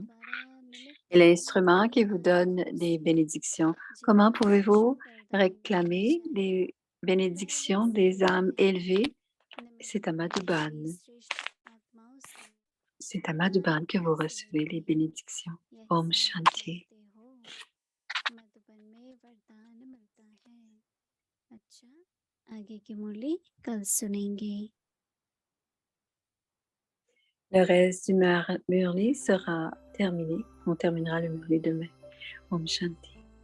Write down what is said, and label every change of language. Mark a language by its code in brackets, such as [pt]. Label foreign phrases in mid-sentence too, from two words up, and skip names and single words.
[fr] Et l'instrument qui vous donne des bénédictions, comment pouvez-vous réclamer des bénédictions des âmes élevées? C'est à Madhuban. C'est à Madhuban que vous recevez les bénédictions. [hi] ओम शांति. आगे की मुरली कल सुनेंगे। [fr] Le reste du Murli sera terminé. On terminera le Murli demain. [hi] ओम शांति.